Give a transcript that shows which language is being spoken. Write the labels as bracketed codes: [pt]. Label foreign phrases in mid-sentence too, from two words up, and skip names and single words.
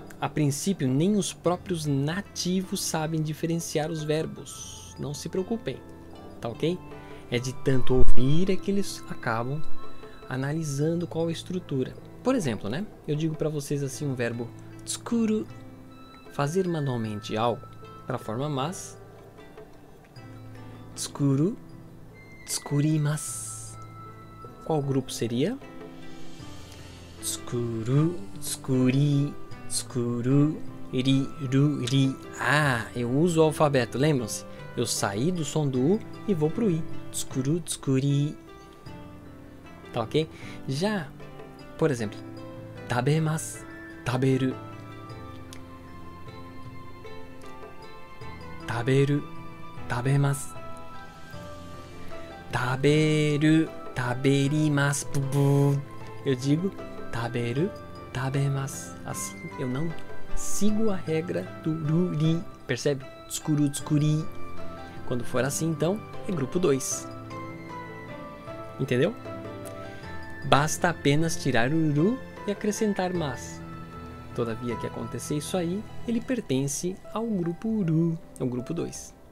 [pt] A princípio, nem os próprios nativos sabem diferenciar os verbos. Não se preocupem. Tá ok? É de tanto ouvir é que eles acabam analisando qual é a estrutura. Por exemplo, né? Eu digo para vocês assim um verbo tsukuru, fazer manualmente algo, para a forma mas. [ja] 作る、作ります. [pt] Qual grupo seria? [ja] 作る、作り、作る, り、る、り. [pt] Ah, eu uso o alfabeto, lembram-se? Eu saí do som do U e vou pro I. [ja] 作る、作り. [pt] Tá ok? Já, por exemplo, [ja] 食べます、食べる. 食べる、食べます. Taberu, taberimasu. [pt] Eu digo [ja] 食べる、食べます. [pt] Assim, eu não sigo a regra do ruri. Percebe? [ja] 作る、作り. [pt] Quando for assim, então, é grupo 2. Entendeu? Basta apenas tirar o ru e acrescentar mas. Todavia que acontecer isso aí, ele pertence ao grupo uru, ao grupo 2.